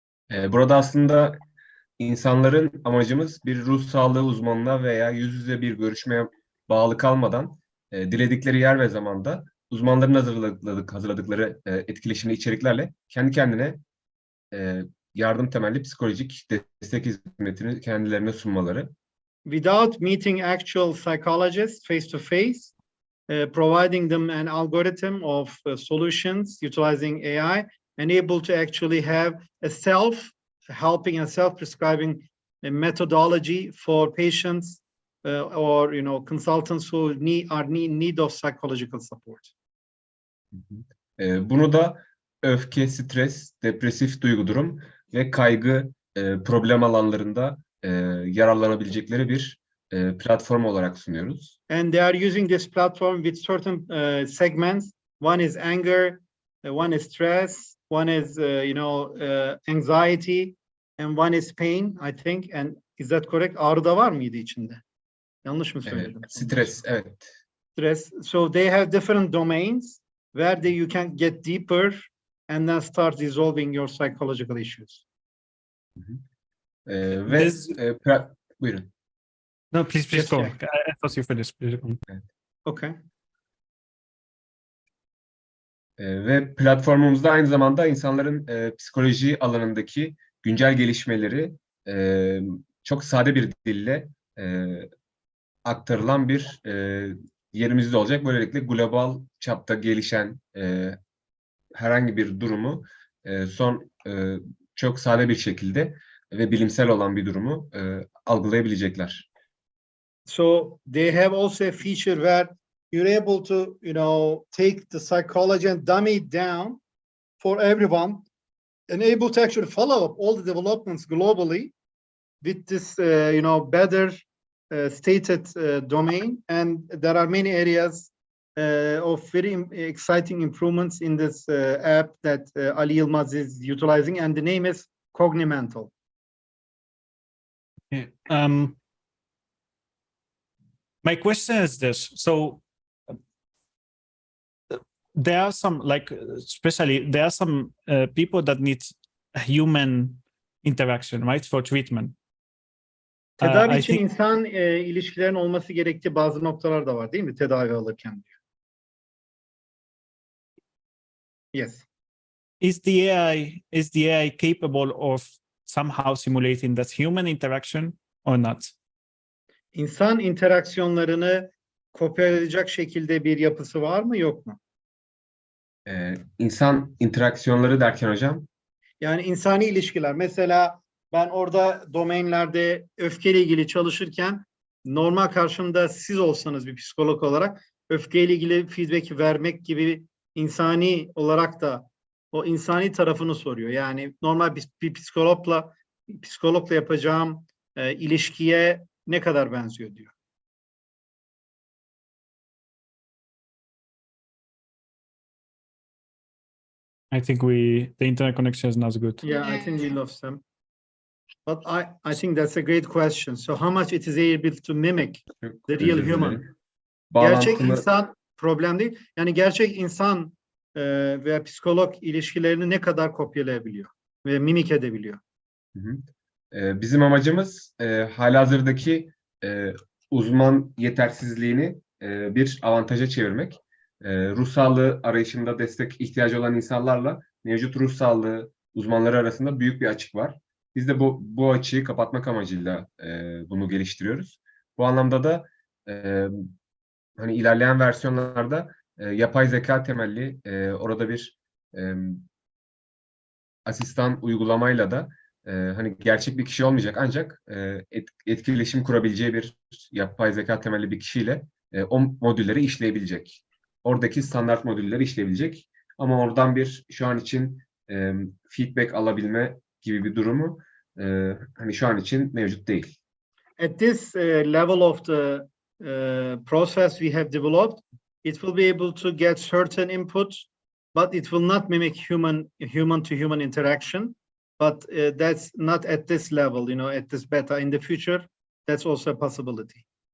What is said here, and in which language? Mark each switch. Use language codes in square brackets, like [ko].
[tr] Burada aslında insanların amacımız bir ruh sağlığı uzmanına veya yüz yüze bir görüşmeye bağlı kalmadan diledikleri yer ve zamanda uzmanların hazırladıkları etkileşimli içeriklerle kendi kendine yardım temelli psikolojik destek hizmetini kendilerine sunmaları. [en] Without meeting actual psychologists face to face, providing them an algorithm of solutions utilizing AI and able to actually have a self-helping and self-prescribing methodology for patients or consultants who are in need of psychological support. [tr] Bunu da öfke, stres, depresif duygu durum ve kaygı problem alanlarında yararlanabilecekleri bir platform olarak sunuyoruz. [en] And they are using this platform with certain segments. One is anger, one is stress, one is anxiety, and one is pain, I think. And is that correct? [tr] Ağrı da var mıydı içinde? Yanlış mı söyledim? Stres, evet. [en] Stress. So they have different domains where you can get deeper and then start resolving your psychological issues. [tr] Buyurun. [en] No, please go. I thought you finished. Please go. Okay. [tr] Ve platformumuzda aynı zamanda insanların psikoloji alanındaki güncel gelişmeleri çok sade bir dille aktarılan bir yerimizde olacak. Böylelikle global çapta gelişen herhangi bir durumu çok sade bir şekilde ve bilimsel olan bir durumu algılayabilecekler. [en] So they have also a feature where you're able to, take the psychology and dumb it down for everyone and able to actually follow up all the developments globally with this, better stated domain. And there are many areas of very exciting improvements in this app that Ali Yılmaz is utilizing, and the name is Cognimental. Okay. My question is this. So there are some, especially there are some people that need human interaction, right, for treatment. [tr] Tedavi için insan ilişkilerin olması gerektiği bazı noktalar da var, değil mi? Tedavi alırken diyor. [en] Yes. Is the AI capable of somehow simulating that human interaction or not? [tr] İnsan interaksiyonlarını kopyalayacak şekilde bir yapısı var mı, yok mu? İnsan interaksiyonları derken hocam? Yani insani ilişkiler. Mesela ben orada domainlerde öfkeyle ilgili çalışırken normal karşımda siz olsanız bir psikolog olarak öfkeyle ilgili feedback vermek gibi insani olarak da o insani tarafını soruyor. Yani normal bir psikologla yapacağım ilişkiye ne kadar benziyor diyor. [en] I think the internet connection is not good. Yeah, I think we lost them. But I think that's a great question. So how much it is able to mimic the real human? [tr] Gerçek insan problem değil. Yani gerçek insan veya psikolog ilişkilerini ne kadar kopyalayabiliyor ve mimik edebiliyor? Bizim amacımız halihazırdaki uzman yetersizliğini bir avantaja çevirmek. Ruh sağlığı arayışında destek ihtiyacı olan insanlarla mevcut ruh sağlığı uzmanları arasında büyük bir açık var. Biz de bu açığı kapatmak amacıyla bunu geliştiriyoruz. Bu anlamda da hani ilerleyen versiyonlarda yapay zeka temelli orada bir asistan uygulamayla da hani gerçek bir kişi olmayacak ancak etkileşim kurabileceği bir yapay zeka temelli bir kişiyle o modülleri işleyebilecek. Oradaki standart modülleri işleyebilecek. Ama oradan şu an için feedback alabilme gibi bir durumu hani şu an için mevcut değil. [en] At this level of the process we have developed, it will be able to get certain input, but it will not mimic human to human interaction. But that's not at this level, at this beta. In the future, that's also a possibility.